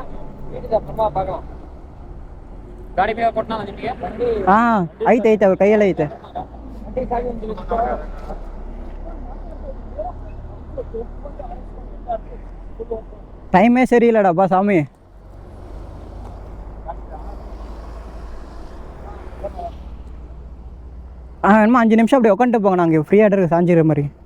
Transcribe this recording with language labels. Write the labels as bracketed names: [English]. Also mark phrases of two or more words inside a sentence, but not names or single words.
[Tamil] வீட்டுக்கு அப்புறமா பார்க்கலாம். [Kannada] ಗಾಡಿ ಬೇಗ ಕೊಟ್ಟನಾ ನಿಮಗೆ? ಹಾಂ ಐತೆ ಐತೆ, ಅವ್ರ ಕೈಯೆಲ್ಲ ಐತೆ. [Tamil] டைமே சரியில்லடாப்பா சாமி. என்னமா 5 நிமிஷம் அப்படி உட்காந்துட்டு போங்க, நாங்கள் ஃப்ரீயாக இருக்கு சாஞ்சிற மாதிரி.